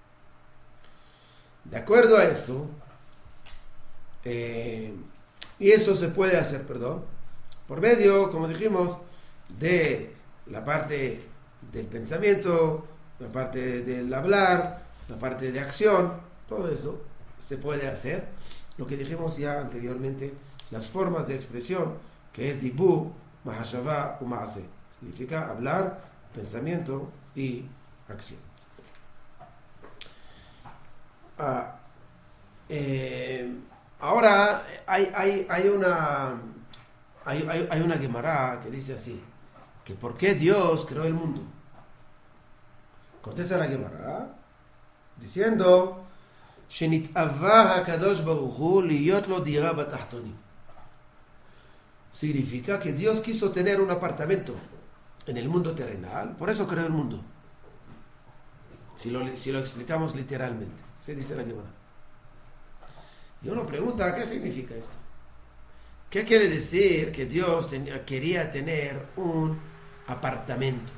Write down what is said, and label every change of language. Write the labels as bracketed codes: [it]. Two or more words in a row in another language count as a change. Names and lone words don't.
[es] De acuerdo a esto, y eso se puede hacer, por medio, como dijimos, de la parte del pensamiento, la parte del hablar, la parte de acción, todo eso se puede hacer. Lo que dijimos ya anteriormente, las formas de expresión, que es [he] דיבור, מחשבה ומעשה. [es] Significa hablar, pensamiento y acción. Ahora hay una Gemara que dice así, que ¿por qué Dios creó el mundo? Contesta la Gemara diciendo, [he] שנתאווה הקדוש ברוך הוא להיות לו דירה בתחתונים. [es] Significa que Dios quiso tener un apartamento en el mundo terrenal, por eso creó el mundo. Si lo explicamos literalmente, se dice la Gemara. Y uno pregunta, ¿qué significa esto? ¿Qué quiere decir que Dios quería tener un apartamento?